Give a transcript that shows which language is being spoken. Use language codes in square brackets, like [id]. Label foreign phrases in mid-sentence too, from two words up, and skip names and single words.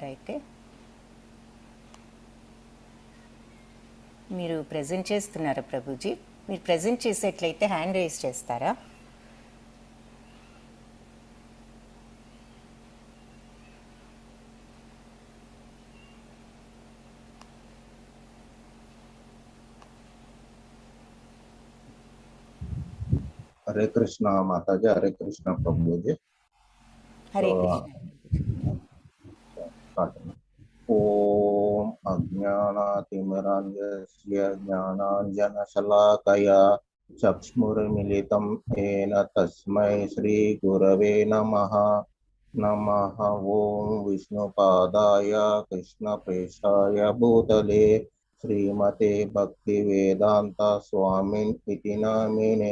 [te] అయితే మీరు ప్రెజెంట్ చేస్తున్నారా ప్రభుజీ? మీరు ప్రజెంట్ చేసేట్లయితే [en] hand raise [te] చేస్తారా? [hi] हरे कृष्णा माता जी, हरे कृष्णा प्रभु जी। हरे कृष्ण। [sa] ओम अज्ञानातिमिरान्धस्य ज्ञानाञ्जनशलाकया चक्षुरुन्मीलितं येन तस्मै श्रीगुरवे नमः। नमः ओम विष्णुपादाय कृष्णप्रेष्ठाय भूतले श्रीमते भक्तिवेदांत स्वामिन् इति नामिने।